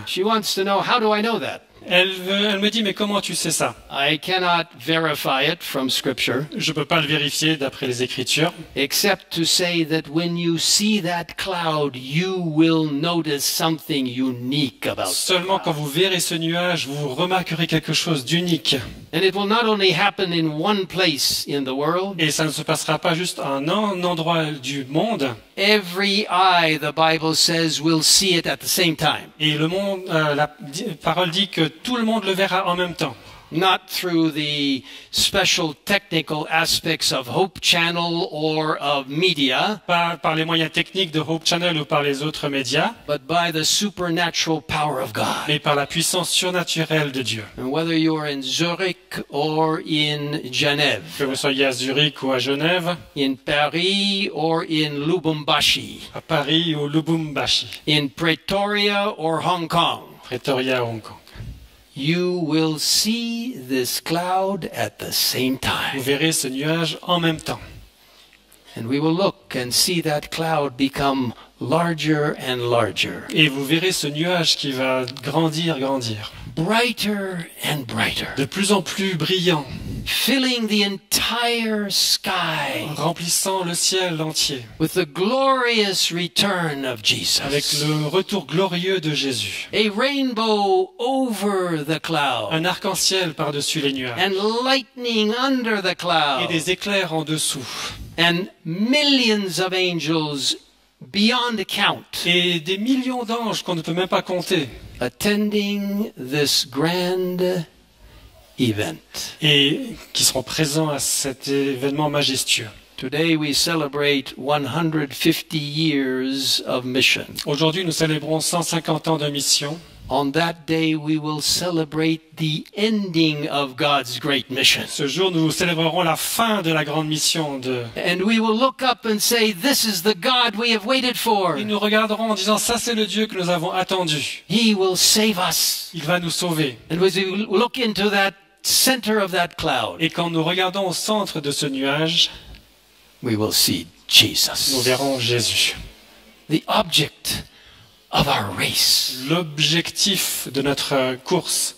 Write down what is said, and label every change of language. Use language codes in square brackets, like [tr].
[en] She wants to know, how do I know that? [fr] Elle me dit, mais comment tu sais ça? [en] I cannot verify it from Scripture, [fr] Je ne peux pas le vérifier d'après les Écritures, [en] except to say that when you see that cloud, you will notice something unique about it. [fr] seulement quand vous verrez ce nuage, vous remarquerez quelque chose d'unique. [en] And it will not only happen in one place in the world. [fr] Et ça ne se passera pas juste à un endroit du monde. [en] Every eye, the Bible says, will see it at the same time. [fr] Et le monde, la parole dit que tout le monde le verra en même temps. [en] Not through the special technical aspects of Hope Channel or of media, [fr] Pas par les moyens techniques de Hope Channel ou par les autres médias, [en] but by the supernatural power of God. [fr] mais par la puissance surnaturelle de Dieu. [en] And whether you are in Zurich or in [fr] Que [en] Genève, [fr] vous soyez à Zurich ou à Genève, [en] in Paris or in Lubumbashi, [fr] à Paris ou Lubumbashi, [en] in Pretoria or Hong Kong, [fr] Pretoria, Hong Kong. [en] you will see this cloud at the same [fr] Vous [en] time. [fr] verrez ce nuage en même temps. [en] And we will look and see that cloud become larger and larger, [fr] Et vous verrez ce nuage qui va grandir, grandir. [en] brighter and brighter, [fr] De plus en plus brillant, [en] filling the entire sky [fr] remplissant le ciel entier. [en] with the glorious return of [fr] Avec [en] Jesus. [fr] le retour glorieux de Jésus. [en] A rainbow over the cloud [fr] Un arc-en-ciel par-dessus les nuages. [en] and lightning under the [fr] Et [en] cloud [fr] des éclairs en dessous. [en] and millions of angels beyond count [fr] Et des millions d'anges qu'on ne peut même pas compter. [en] attending this grand event. [fr] et qui seront présents à cet événement majestueux. [en] Today we celebrate 150 years of mission. [fr] Aujourd'hui, nous célébrons 150 ans de mission. [en] On that day, we will celebrate the ending of God's great mission. [fr] Ce jour, nous célébrerons la fin de la grande mission [en] And we will look up and say, this is the God we have waited for. [fr] Et nous regarderons en disant, ça c'est le Dieu que nous avons attendu. [en] He will save us. [fr] Il va nous sauver. [en] And as we look into that center of that cloud, [fr] Et quand nous regardons au centre de ce nuage, [en] we will see [fr] nous [en] Jesus, [fr] verrons Jésus. [en] the object of our race, [fr] L'objectif de notre course,